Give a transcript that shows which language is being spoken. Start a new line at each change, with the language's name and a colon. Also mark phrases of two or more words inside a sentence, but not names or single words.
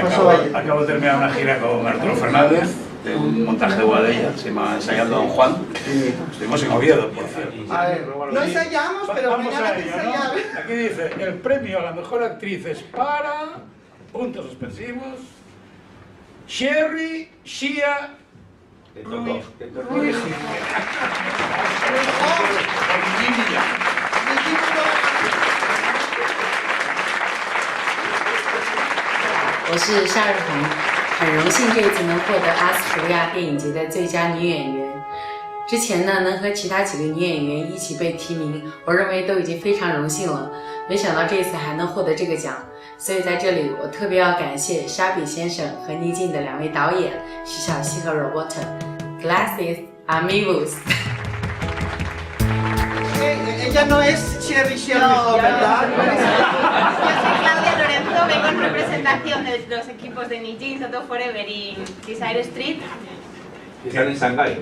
Spanish: Alfonso acabo de terminar una gira con Arturo Fernández, de un montaje de Boadella, se llama Ensayando a Don Juan. Estuvimos en Oviedo, por cierto. A ver, no ensayamos, pero vamos mañana a hay que ello, ¿no? ensayar. Aquí dice, el premio a la mejor actriz es para... puntos suspensivos... Sherry Shia...
Chinese: 我是夏日红，很荣幸这一次能获得阿斯图利亚电影节的最佳女演员。之前呢，能和其他几个女演员一起被提名，我认为都已经非常荣幸了。没想到这次还能获得这个奖，所以在这里我特别要感谢沙比先生和逆境的2位导演徐小溪和 Roberta。
Spanish: Gracias, amigos. Ella no es Sherry Shia Ruijón, ¿verdad? Yo soy Claudia Lorenzo, vengo en representación de los equipos de Nijin, Soto Forever y Desire Street. ¿Que están en Shanghái?